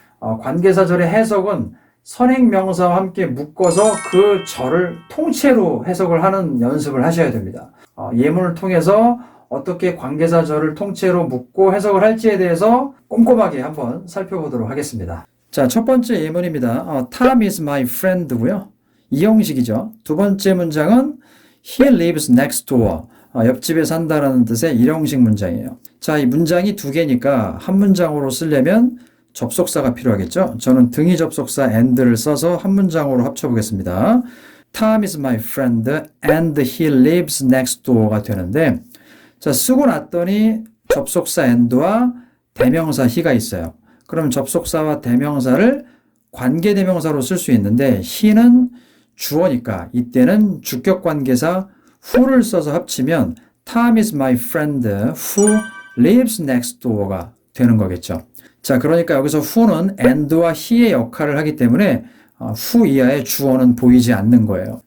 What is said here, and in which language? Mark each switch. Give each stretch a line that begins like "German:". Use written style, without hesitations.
Korean: 관계사절의 해석은 선행명사와 함께 묶어서 그 절을 통째로 해석을 하는 연습을 하셔야 됩니다. 예문을 통해서 어떻게 관계사절을 통째로 묶고 해석을 할지에 대해서 꼼꼼하게 한번 살펴보도록 하겠습니다. 자, 첫 번째 예문입니다.
English: Tom is my friend고요.
Korean: 이 형식이죠. 두 번째 문장은
English: He lives next door.
Korean: 옆집에 산다라는 뜻의 일형식 문장이에요. 자, 이 문장이 두 개니까 한 문장으로 쓰려면 접속사가 필요하겠죠. 저는 등위 접속사 and를 써서 한 문장으로 합쳐보겠습니다.
English: Tom is my friend and he lives next door
Korean: 가 되는데, 자, 쓰고 났더니 접속사 and와 대명사 he가 있어요. 그럼 접속사와 대명사를 관계대명사로 쓸 수 있는데 he는 주어니까 이때는 주격관계사 who를 써서 합치면
English: Tom is my friend who lives next door
Korean: 가 되는 거겠죠. 자, 그러니까 여기서 who는 and와 he의 역할을 하기 때문에 who 이하의 주어는 보이지 않는 거예요.